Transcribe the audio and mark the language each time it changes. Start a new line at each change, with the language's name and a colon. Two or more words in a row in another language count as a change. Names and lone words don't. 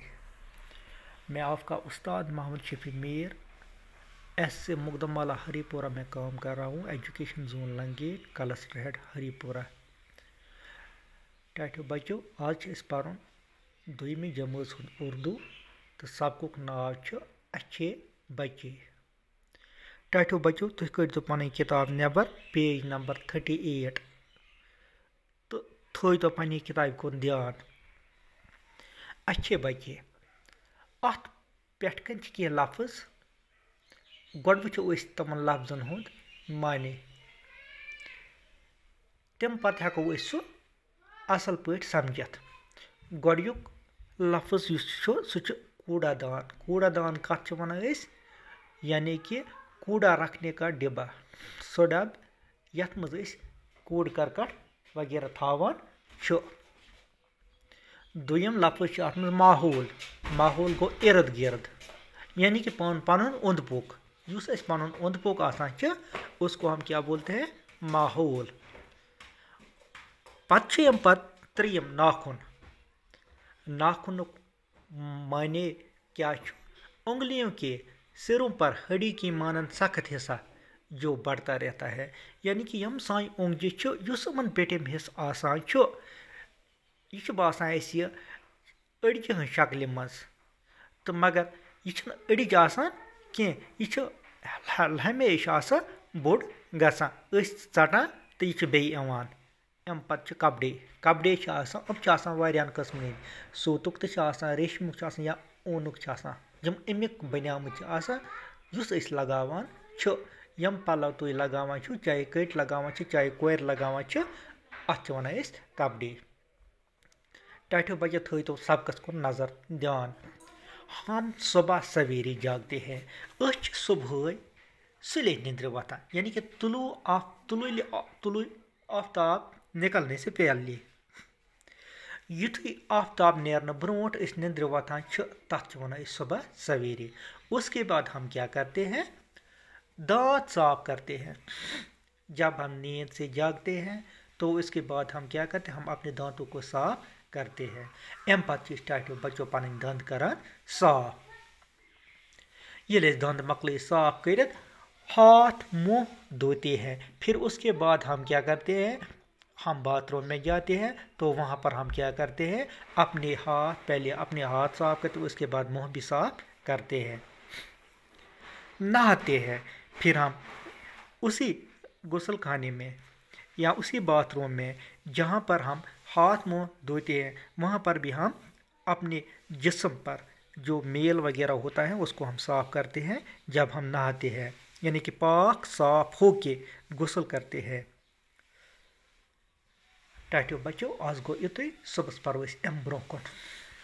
Hindi: मैं आपका उस्ताद मोहम्मद शफी मीर एस से मुकदमाला हरीपुरा में काम कर रहा हूँ।
English: education zone
Kashmiri: लंगेट कलस्ट्रेड हरीपुरा। टाइटो बच्चों, आज पर दुयमी जमात उर्दू तो सबक नाव
Hindi: अच्छे बच्चे।
Kashmiri: टाइटो बच्चों, तुम कड़ो पन किताब नबर
English: page number
Kashmiri: 38 तो थो पन्ने किताब कुन ध्यान।
Hindi: अच्छे बच्चे
Kashmiri: अत पेट कन कह लफ्ज गोड वो तमन लफ्जन हुंद माने, तम पत हेको सह असल पे समझित। गोडयुक लफ्ज सह कूड़ा दान। कूड़ा दान कत वन यानी कि
Hindi: कूड़ा रखने का डिब्बा,
Kashmiri: सो डब यथ मज कूड़ करकट वगैरह थावान छ। दुयम लफ्ज अत मज माहौल। माहौल गो इर्द गिर्द यानी कि पन ओंद पोक। युस अस पन ओंद पोक आसान छ
Hindi: उसको हम क्या बोलते हैं,
Kashmiri: माहौल। पत त्रियम नाखुन।
Hindi: नाखुन माने क्या? उंगलियों के सिरों पर हड्डी की मानंद सख्त हिस्सा जो बढ़ता रहता है,
Kashmiri: यानी कि यम सान ओंगजि यमन पेटिम हिस्स आसान यह बासान अड़िज हज शक्ल मज, तो मगर यह अड़िज आसान कह, यह हमेशा बोड़ गसान षटान तो यह बेवान। अम पत कपड़े। कपड़े वारियान कस्म हंद, सूतुक रेशमुक या ऊनुक यम अमिक बनियामत युस लगावान छ। यम पलव तुम लगावान छो, चाहे कट लगावान चाहे कोर लगावान अत वनान कपड़े। टाइटो बच्चे थो तो सबकस को नजर ध्यान।
Hindi: हम सुबह सवेरे जागते हैं,
Kashmiri: सुबह सुले निंद्र वथान,
Hindi: यानी कि तुलु आफ्ताब निकलने से पहले।
Kashmiri: युथु आफ्ताब नेरन ब्रोट निंद्र वथान तथ वन सुबह सवेरे।
Hindi: उसके बाद हम क्या करते हैं, दांत साफ करते हैं। जब हम नींद से जागते हैं तो इसके बाद हम क्या करते हैं, हम अपने दांतों को साफ करते हैं।
Kashmiri: अम पत टाइटो बच्चों पन दंद करान साफ। ये दंद मकल साफ कर
Hindi: हाथ मुंह धोते हैं। फिर उसके बाद हम क्या करते हैं, हम बाथरूम में जाते हैं तो वहाँ पर हम क्या करते हैं, पहले अपने हाथ साफ करते हैं, उसके बाद मुंह भी साफ करते हैं। नहाते हैं, फिर हम उसी गुसल खाने में या उसी बाथरूम में जहाँ पर हम हाथ मुंह धोते हैं वहाँ पर भी हम अपने जिस्म पर जो मेल वगैरह होता है उसको हम साफ करते हैं जब हम नहाते हैं, यानी कि पाक साफ होके गुसल करते हैं।
Kashmiri: टाइटो बच्चों, आज गो युत सुबह परो अम ब्रोह कुन।